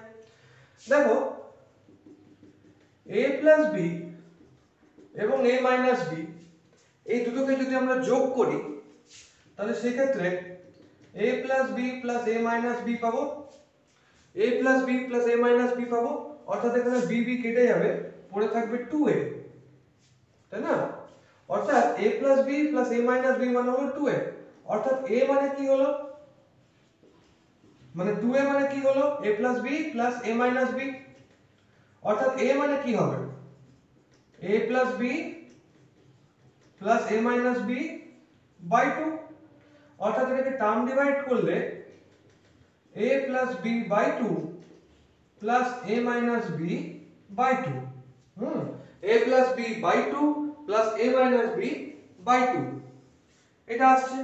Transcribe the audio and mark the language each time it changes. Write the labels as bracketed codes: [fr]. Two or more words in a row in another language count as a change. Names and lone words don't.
[bn] দেখো a plus b এবং a minus b এই দুটোকে যদি আমরা যোগ করি, তাহলে সেই ক্ষেত্রে a plus b plus a minus b পাবো, a plus b plus a minus b পাবো, অর্থাৎ এখানে b b কেটে যাবে, পড়ে থাকবে 2a, তাই না। অর্থাৎ a plus b plus a minus b মানে হলো 2a, অর্থাৎ a মানে কি হলো মানে 2a মানে কি হলো a প্লাস b প্লাস a মাইনাস b, অর্থাৎ a মানে কি হবে a প্লাস b প্লাস a মাইনাস b বাই 2, অর্থাৎ এটাকে [en] term divide [bn] করলে a প্লাস b বাই 2 প্লাস a মাইনাস b বাই 2, a প্লাস b বাই 2 প্লাস a মাইনাস b বাই 2 এটা আসছে।